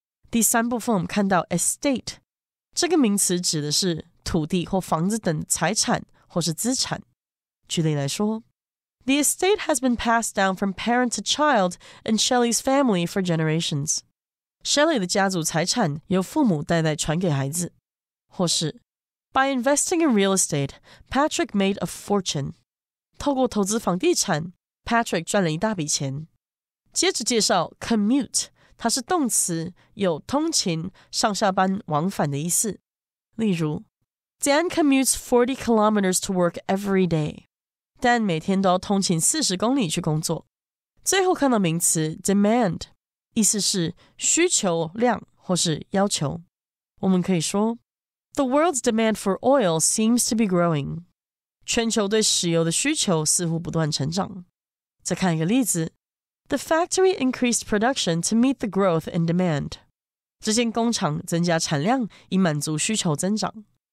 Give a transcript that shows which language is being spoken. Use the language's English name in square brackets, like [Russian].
[Chinese] 第三部分我们看到 estate 这个名词指的是土地或房子等财产或是资产。举例来说， [English] The estate has been passed down from parent to child in Shelley's family for generations. [Chinese] Shelley 的家族财产由父母代代传给孩子。或是 [English] By investing in real estate, Patrick made a fortune. [Chinese] 透过投资房地产 Patrick 赚了一大笔钱。接着介绍 commute， 它是动词，有通勤、上下班、往返的意思。例如 [English] Dan commutes 40 kilometers to work every day. [Chinese] Dan 每天都要通勤40公里去工作。最后看到名词 demand， 意思是需求量或是要求。我们可以说 [English] The world's demand for oil seems to be growing. [Chinese] 全球对石油的需求似乎不断成长。再看一个例子 [English] The factory increased production to meet the growth in demand. [Chinese] 这间工厂增加产量以满足需求增长。